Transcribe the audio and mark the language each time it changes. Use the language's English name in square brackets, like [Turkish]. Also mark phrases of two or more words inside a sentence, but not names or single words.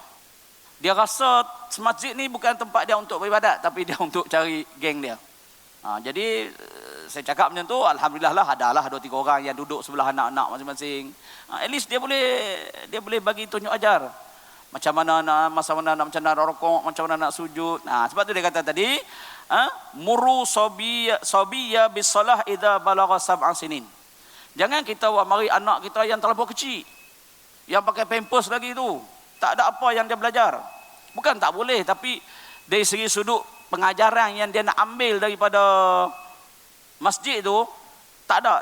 [Malay] Dia rasa masjid ni bukan tempat dia untuk beribadat, tapi dia untuk cari geng dia. Jadi saya cakap macam tu, alhamdulillah lah, adalah 2-3 orang yang duduk sebelah anak-anak masing-masing. [English] At least [Malay] dia boleh bagi tunjuk ajar. Macam mana nak rokok, macam mana nak sujud. Sebab tu dia kata tadi, [Arabic] مروا الصبي بالصلاة إذا بلغ 7 سنين. [Malay] Jangan kita buat mari anak kita yang terlalu kecil, yang pakai pampers lagi tu, tak ada apa yang dia belajar. Bukan tak boleh, tapi dari segi sudut pengajaran yang dia nak ambil daripada masjid tu, tak ada.